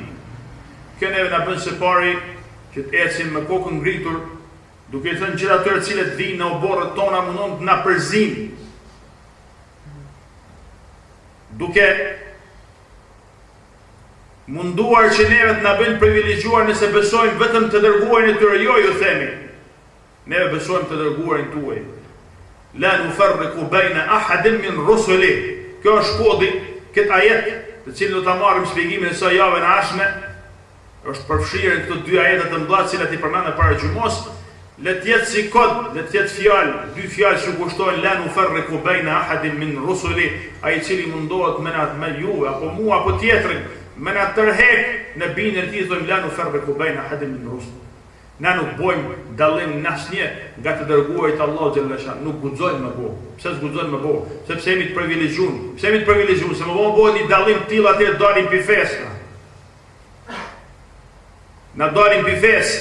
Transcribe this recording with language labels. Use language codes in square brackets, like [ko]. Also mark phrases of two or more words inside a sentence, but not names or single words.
[sq] Kjo neve në bënë se pari që të ecim me kokën ngritur, duke thënë gjithë atyre cilët vinë në oborët tona mundon të na përzin. Duke munduar që neve të na bëjnë privilegjuar nëse besojmë vetëm të dërguarin e tyre, jo ju themi. Neve besojmë të dërguarin tuaj. [ar] لا نفرق بين أحد من رسله. [sq] Kjo është kodi, këtë ajet, të cilin do ta marrim shpjegimin e saj javën e ardhshme, është përfshirë në këto dy ajete të mëdha të cilat i përmendëm para xumos, le të jetë si kod, le të jetë fjalë, dy fjalë që kushtojnë [ar] لا نفرق بين أحد من رسله, [sq] ai i cili mundohet me juve apo mua apo tjetrin, me na tërhek në bindjen e tij, thonë [ar] لا نفرق بين أحد من رسله. [sq] Na nuk bojmë dallim në asnjë nga të dërguarit Allahu [ar] جل شأنه, [sq] nuk guxojmë më bëu. Pse s'guxojmë më bëu? Sepse jemi të privilegjuar. Pse jemi të privilegjuar? Se më bëhet një dallim të tillë atë dalim pi fesë. Na dalim pi fesë.